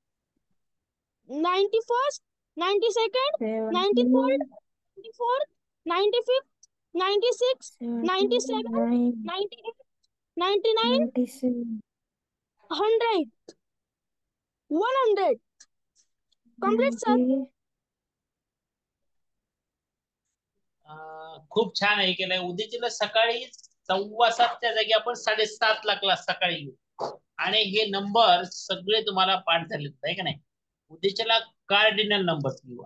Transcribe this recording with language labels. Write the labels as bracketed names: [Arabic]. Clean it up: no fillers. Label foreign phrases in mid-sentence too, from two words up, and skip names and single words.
[English] 91st, 92nd, 93rd, 94th, 95th, 96th, 97th, 98th, 99th, 100th, 100th. Complete, sir. [Marathi] खूप छान आहे केलंय. उद्याच्याला सकाळी 7:15च्या जागी आपण 7:30ला क्लास सकाळी घेऊ. आणि हे नंबर सगळे तुम्हाला पाठ झालेत आहे का नाही. उद्याच्याला [English] cardinal number [Marathi] घेऊ.